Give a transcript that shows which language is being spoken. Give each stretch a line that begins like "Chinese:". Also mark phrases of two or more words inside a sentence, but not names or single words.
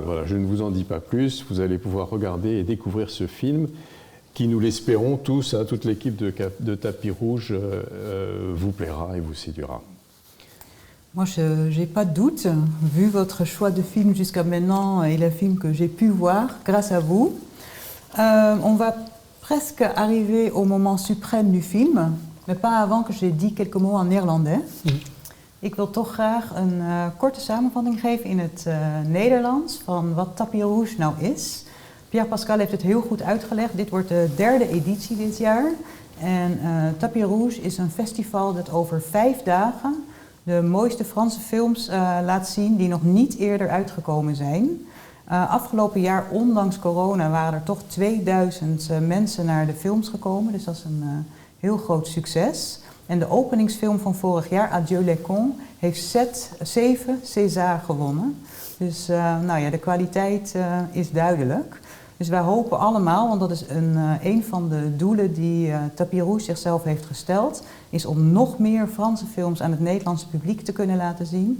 French: Voilà, je ne vous en dis pas plus, vous allez pouvoir regarder et découvrir ce film qui, nous l'espérons tous, toute l'équipe de Tapis Rouge vous plaira et vous séduira. Moi, je n'ai pas de doute, vu votre choix de film jusqu'à maintenant et les films que j'ai pu voir grâce à vous. On va presque arrivé au moment suprême du film, maar pas avant que j'ai dit quelques mots en néerlandais.
Dutch: Ik wil toch graag een korte samenvatting geven in het Nederlands van wat Tapis Rouge nou is. Pierre-Pascal heeft het heel goed uitgelegd. Dit wordt de 3e editie dit jaar. En Tapis Rouge is een festival dat over 5 dagen de mooiste Franse films laat zien die nog niet eerder uitgekomen zijn. Afgelopen jaar, ondanks corona, waren er toch 2000 mensen naar de films gekomen. Dus dat is een heel groot succes. En de openingsfilm van vorig jaar, Adieu les cons, heeft 7 César gewonnen. Dus de kwaliteit is duidelijk. Dus wij hopen allemaal, want dat is een van de doelen die Tapis Rouge zichzelf heeft gesteld, is om nog meer Franse films aan het Nederlandse publiek te kunnen laten zien.